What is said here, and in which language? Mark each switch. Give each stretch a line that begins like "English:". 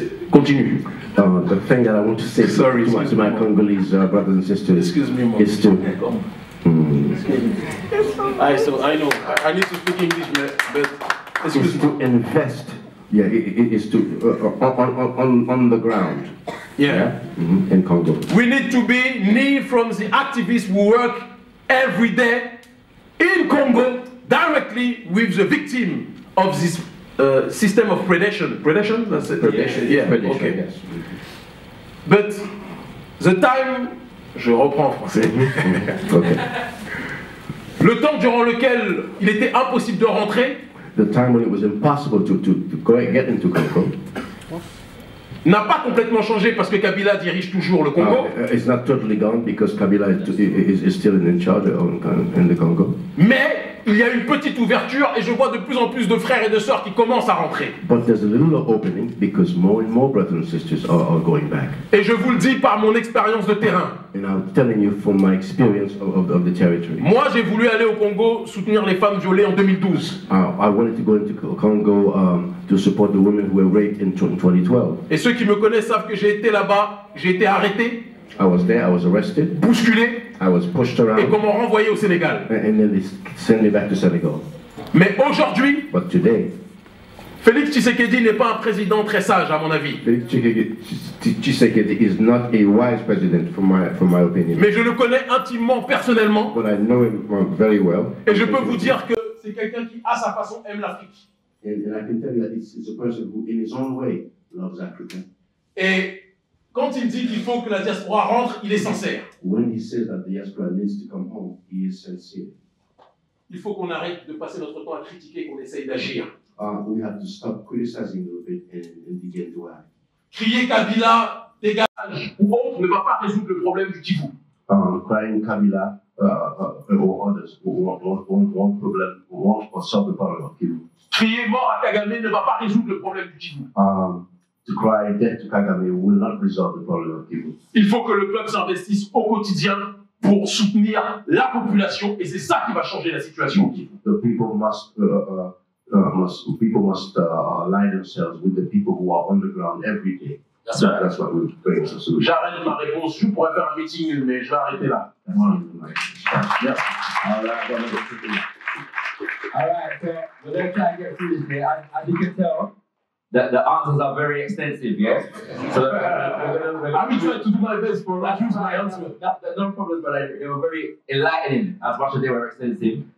English: Continue. The thing that I want to say to my Congolese brothers and sisters is to... So I know I need to speak English, but is to invest. Yeah, it is to on the ground. Yeah. In Congo. We need to be near from the activists who work every day in Congo directly with the victim of this system of predation. Predation? That's it? Predation. Yeah. Predation, Okay. yes. But the time,
French: je reprends en français.
English: Okay.
French: Le temps durant lequel il était impossible de rentrer,
English: the time when it was impossible to get into Congo,
French: n'a pas complètement changé parce que Kabila dirige toujours le Congo.
English: It's not totally gone because Kabila is still in charge in the Congo.
French: Mais il y a une petite ouverture et je vois de plus en plus de frères et de sœurs qui commencent à rentrer.
English: But there's a little opening because more and more brothers and sisters are going back.
French: Et je vous le dis par mon expérience de terrain.
English: And I'm telling you from my experience of the territory.
French: Moi, j'ai voulu aller au Congo soutenir les femmes violées en 2012.
English: I wanted to go into Congo to support the women who were raped in 2012.
French: Et ceux qui me connaissent savent que j'ai été là-bas, j'ai été arrêté.
English: I was there, I was arrested.
French: Bousculé.
English: I was pushed around.
French: Et qu'on m'a renvoyé au Sénégal.
English: And then they sent me back to Senegal.
French: Mais aujourd'hui,
English: but today,
French: Félix Tshisekedi n'est pas un président très sage, à mon avis.
English: Félix Tshisekedi is not a wise president, from my opinion.
French: Mais je le connais intimement, personnellement.
English: But I know him very well.
French: Et je peux vous dire que c'est quelqu'un qui, à sa façon, aime l'Afrique.
English: And I can tell you that it's a person who, in his own way, loves Africa.
French: Et quand il dit qu'il faut que la diaspora rentre, il est sincère.
English: When he says that the diaspora needs to come home, he is sincere.
French: Il faut qu'on arrête de passer notre temps à critiquer, qu'on essaye d'agir.
English: We have to stop criticizing a little bit and begin to act.
French: Crier Kabila, dégage ou autre ne va pas résoudre le problème du Kivu.
English: crying Kabila or others who won't problem, who won't solve the problem of Kivu.
French: Crier mort à Kagame ne va pas résoudre le problème du Kivu.
English: To cry death to Kagame will not resolve the problem of Kivu.
French: Il faut que le peuple s'investisse au quotidien pour soutenir la population et c'est ça qui va changer la situation au Kivu.
English: The people must align themselves with the people who are on the ground every day. That's what we're doing as a solution.
French: J'arrête ma réponse, je pourrais faire un meeting, mais je vais arrêter là.
English: Yeah. All right, so we're going to try and get through this bit. As you can tell, the answers are very extensive, yeah? So I will try to do my best for use my answer. That's no problem, but they were very enlightening as much as they were extensive.